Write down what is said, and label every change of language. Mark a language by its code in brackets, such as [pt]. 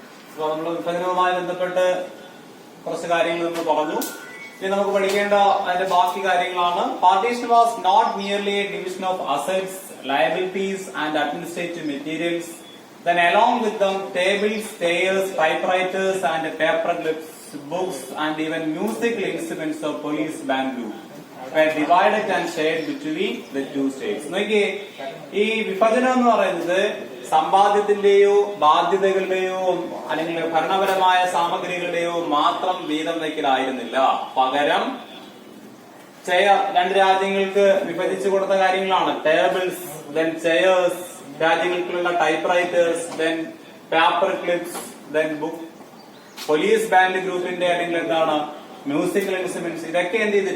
[ml] അപ്പൊ നമ്മൾ വിഭജനവുമായി ബന്ധപ്പെട്ട് കുറച്ച് കാര്യങ്ങൾ നമ്മൾ പറഞ്ഞു. ഇനി നമുക്ക് പഠിക്കേണ്ട അതിന്റെ ബാക്കി കാര്യങ്ങളാണ്. [en] Partition was not merely a division of assets, liabilities and administrative materials. Then along with them tables, chairs, typewriters and paper clips, books and even musical instruments of police bamboo were divided and shared between the two states. [ml] നോക്കിയേ, ഈ വിഭജനം എന്ന് പറയുന്നത് സമ്പാദ്യത്തിന്റെയോ ബാധ്യതകളുടെയോ അല്ലെങ്കിൽ ഭരണപരമായ സാമഗ്രികളുടെയോ മാത്രം വീതം വയ്ക്കലായിരുന്നില്ല. പകരം രണ്ട് രാജ്യങ്ങൾക്ക് വിഭജിച്ചു കൊടുത്ത കാര്യങ്ങളാണ്. [en] tables, then chairs, രാജ്യങ്ങൾക്കുള്ള typewriters, then paper clips, then book, police band ഗ്രൂപ്പിന്റെ [ml] അല്ലെങ്കിൽ എന്താണ് [en] musical instruments, [ml] ഇതൊക്കെ എന്ത് ചെയ്തു?